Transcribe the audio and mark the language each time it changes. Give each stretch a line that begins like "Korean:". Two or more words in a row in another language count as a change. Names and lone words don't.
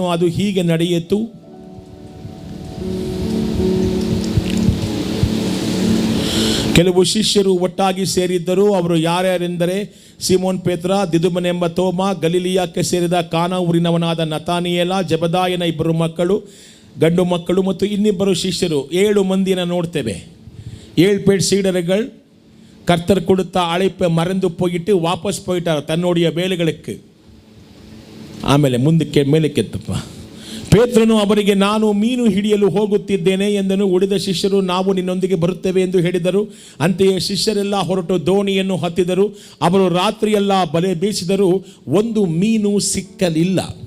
Kannada: ಅದು ಹೀಗೆ ನಡೆಯಿತು. ಕೆಲವು ಶಿಷ್ಯರು ಒಟ್ಟಾಗಿ ಸೇರಿದ್ದರು. ಅವರು ಯಾರ್ಯಾರೆಂದರೆ ಸಿಮೋನ್ ಪೇತ್ರ, ದಿದುಮನೆಂಬ ತೋಮ, ಗಲಿಲಿಯಕ್ಕೆ ಸೇರಿದ ಕಾನಾ ಊರಿನವನಾದ ನತಾನಿಯೇಲ, ಜೆಬದಾಯನ 2 ಮಕ್ಕಳು, ಗಂಡು ಮಕ್ಕಳು ಮತ್ತು ಇನ್ನಿಬ್ಬರು ಶಿಷ್ಯರು. 7 ಮಂದಿನ ನೋಡ್ತೇವೆ.
Tamil: 7 பேர் சீடர்கள் கர்த்தர் கொடுத்த அழைப்பை மறந்து போயிட்டு வாபஸ் போயிட்டார் தன்னுடைய வேலைகளுக்கு.
Kannada: ಆಮೇಲೆ ಮುಂದಕ್ಕೆ ಮೇಲಕ್ಕೆತ್ತಪ್ಪ. ಪೇತ್ರನು ಅವರಿಗೆ, ನಾನು ಮೀನು ಹಿಡಿಯಲು ಹೋಗುತ್ತಿದ್ದೇನೆ ಎಂದನು. ಉಳಿದ ಶಿಷ್ಯರು, ನಾವು ನಿನ್ನೊಂದಿಗೆ ಬರುತ್ತೇವೆ ಎಂದು ಹೇಳಿದರು. ಅಂತೆಯೇ ಶಿಷ್ಯರೆಲ್ಲ ಹೊರಟು ದೋಣಿಯನ್ನು ಹತ್ತಿದರು. ಅವರು ರಾತ್ರಿಯೆಲ್ಲ ಬಲೆ ಬೀಸಿದರು, ಒಂದು ಮೀನು ಸಿಕ್ಕಲಿಲ್ಲ.